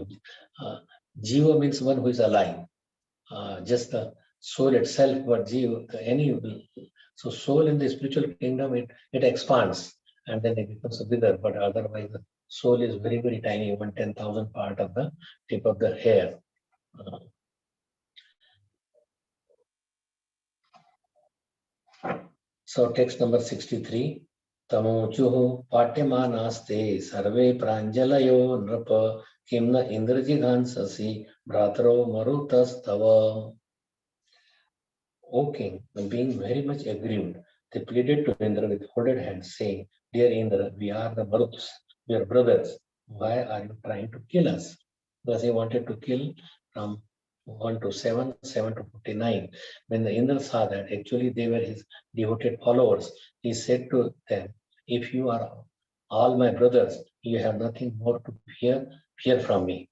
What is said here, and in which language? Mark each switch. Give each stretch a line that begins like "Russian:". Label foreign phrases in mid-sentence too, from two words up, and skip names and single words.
English: Jiva means one who is alive. Just the soul itself, but Jiva, so soul in the spiritual kingdom, it expands and then it becomes bigger, but otherwise the soul is very, very tiny, 1/10,000th part of the tip of the hair. So text number 63.
Sanskrit: Tamochuhu patyamanaste sarve pranjalayo nrapa kimna indrajigansasi bratro marutas tava.
English: O king, being very much aggrieved, they pleaded to Indra with folded hands, saying, "Dear Indra, we are the Maruts, we are brothers. Why are you trying to kill us?" Thus he wanted to kill from 1 to 7, 7 to 49. When the Indra saw that actually they were his devoted followers, he said to them, "If you are all my brothers, you have nothing more to fear from me."